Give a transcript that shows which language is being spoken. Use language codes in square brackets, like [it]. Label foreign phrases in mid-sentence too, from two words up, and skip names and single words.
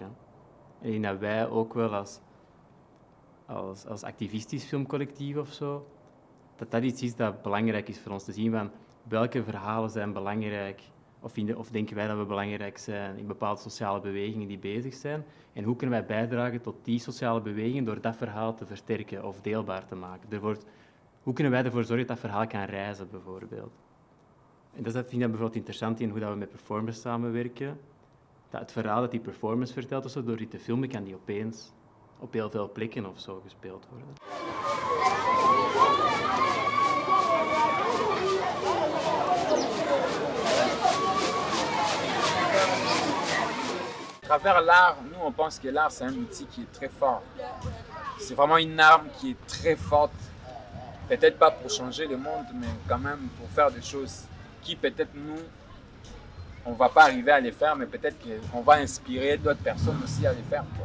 [nl] En ik denk dat wij ook wel als activistisch filmcollectief of zo, dat iets is dat belangrijk is voor ons te zien van welke verhalen zijn belangrijk of denken wij dat we belangrijk zijn in bepaalde sociale bewegingen die bezig zijn en hoe kunnen wij bijdragen tot die sociale beweging door dat verhaal te versterken of deelbaar te maken. Hoe kunnen wij ervoor zorgen dat dat verhaal kan reizen bijvoorbeeld. En dat vind ik dan bijvoorbeeld interessant in hoe dat we met performers samenwerken. Dat het verhaal dat die performance vertelt, of zo, door die te filmen, kan die opeens op heel veel plekken of zo gespeeld worden. [fr] À travers l'art, nous on pense que l'art c'est un outil qui est très fort. C'est vraiment une arme qui est très forte peut-être pas pour changer le monde, mais quand même pour faire des choses qui peut-être nous, on ne va pas arriver à les faire, mais peut-être qu'on va inspirer d'autres personnes aussi à les faire, quoi.